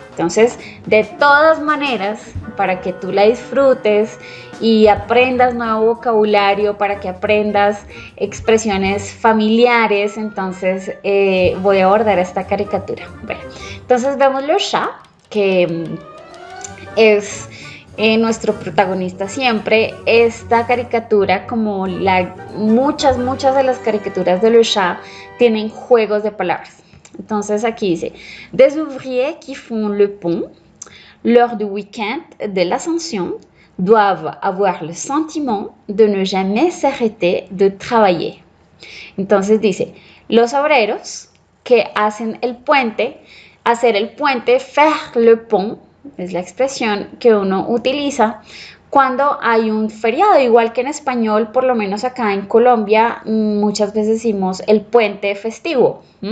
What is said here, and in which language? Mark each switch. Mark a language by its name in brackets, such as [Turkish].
[Spanish] Entonces, de todas maneras, para que tú la disfrutes y aprendas nuevo vocabulario, para que aprendas expresiones familiares, entonces voy a abordar esta caricatura. Bueno, entonces vemos Le Chat, que es nuestro protagonista siempre. Esta caricatura, como muchas de las caricaturas de Le Chat, tienen juegos de palabras. Entonces aquí dice, [French] des ouvriers qui font le pont, lors du week-end de l'Ascension, doivent avoir le sentiment de ne jamais s'arrêter de travailler. [Spanish] Entonces dice, los obreros que hacen el puente, hacer el puente, [French] faire le pont, [Spanish] es la expresión que uno utiliza cuando hay un feriado, igual que en español, por lo menos acá en Colombia, muchas veces decimos el puente festivo.